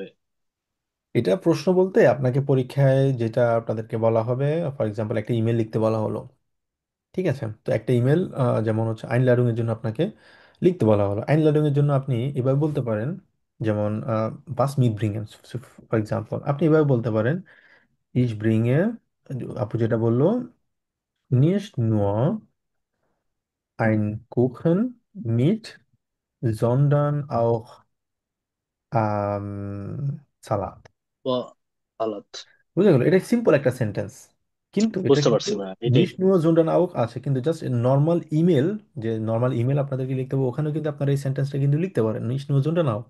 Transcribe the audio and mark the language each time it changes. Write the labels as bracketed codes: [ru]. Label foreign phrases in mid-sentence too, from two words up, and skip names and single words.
[bn] এটা প্রশ্ন বলতে আপনাকে পরীক্ষায় যেটা আপনাদেরকে বলা হবে, [en] for example [bn] একটা ইমেল লিখতে বলা হলো, ঠিক আছে? তো একটা ইমেল যেমন হচ্ছে আইনলাডুং এর জন্য আপনাকে লিখতে বলা হলো। আইনলাডুং এর জন্য আপনি এভাবে বলতে পারেন, যেমন [de] was mitbringen, [en] for example [bn] আপনি এভাবে বলতে পারেন, [de] ich bringe, [bn] আপু যেটা বললো, [de] nicht nur ein Kuchen mit, sondern auch সালাদ। [bn] বা আলাদ। বুঝা গেল? এটা সিম্পল একটা সেন্টেন্স, কিন্তু এটা বুঝতে কিন্তু পারছি ভাইয়া, এটাই। [de] nicht nur sondern auch [bn] আছে, কিন্তু [en] just normal email, [bn] যে [en] normal email [bn] আপনাদেরকে লিখতে হবে ওখানেও কিন্তু আপনারা এই সেন্টেন্সটা কিন্তু লিখতে পারেন, [de] nicht nur sondern auch.